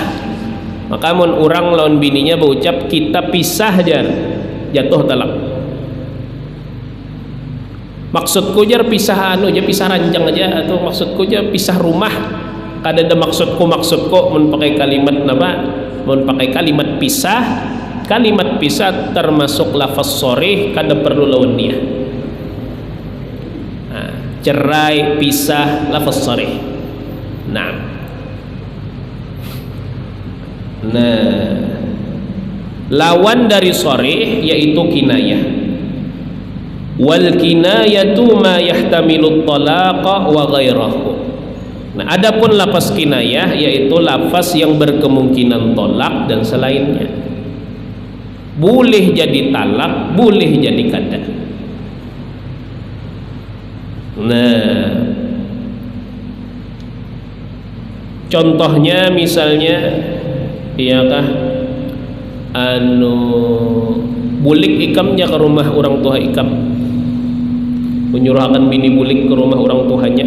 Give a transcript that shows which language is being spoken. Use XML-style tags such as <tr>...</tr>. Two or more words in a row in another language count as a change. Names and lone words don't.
<bjn>Maka amun orang lawan bininya berucap kita pisah aja, jatuh talak. Maksudku jar pisah pisah ranjang aja, atau maksudku jar pisah rumah. Kada ada maksudku mun pakai kalimat napa? Mun pakai kalimat pisah. Kalimat pisah termasuk lafaz sharih, kada perlu lawan dia. Nah, cerai, pisah, lafaz sharih. Nah, lawan dari sharih yaitu kinayah.</bjn> <ar>Wal kinayatu ma yahtamilu talaqa wa ghairahu.</ar> <id>Nah, adapun lafaz kinayah yaitu lafaz yang berkemungkinan tolak dan selainnya. Boleh jadi talak,</id> <bjn>boleh jadi kada. Nah, contohnya misalnya iyakah bulik ikamnya ke rumah orang tua ikam, menyuruhkan bini bulik ke rumah orang tuanya.</bjn>